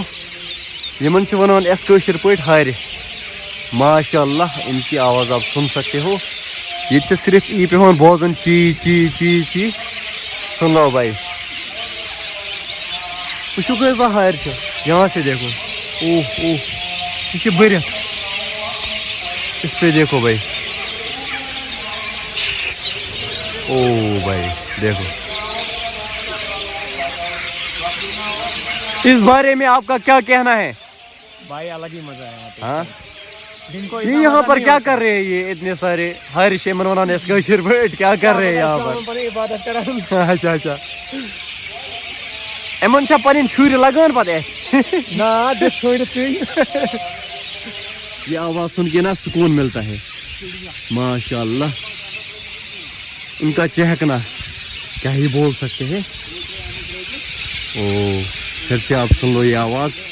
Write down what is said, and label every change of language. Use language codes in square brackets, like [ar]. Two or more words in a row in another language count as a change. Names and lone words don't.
[ks] یمن چھ ونان اس کٲشِر پٲٹھۍ ہارِ. [ur] ماشاء اللہ ان کی آواز آپ سن سکتے ہو. [ks] یہ صرف ای پیوان بوزن چی چی چی چی. [ur] سن لو بھائی [ks] وچھو کۭژاہ ہارِ چھِ. [ur] یہاں سے دیکھو اوہ اوہ [ks] یہ چھِ بٔرِتھ. [ur] اس پہ دیکھو بھائی او بھائی دیکھو. اس بارے میں آپ کا کیا کہنا ہے بھائی الگ ہی مزہ ہے یہاں پہ. ہاں دن کو یہ یہاں پر کیا کر رہے ہیں یہ اتنے سارے [ks] ہارش منوان اس کٲشِر پٲٹھۍ [ur] کیا کر رہے ہیں یہاں پر؟ [ks] عبادت کران. اچھا اچھا یمن چھا پنٕنۍ شُرۍ لگان پتہٕ اَتھِ؟ نہ دے چھوڑ ژٕے. [ur] یہ آواز سن کے نا سکون ملتا ہے ماشاء اللہ. ان کا چہکنا کیا ہی بول سکتے ہیں. او پھر سے آپ سن لو یہ آواز.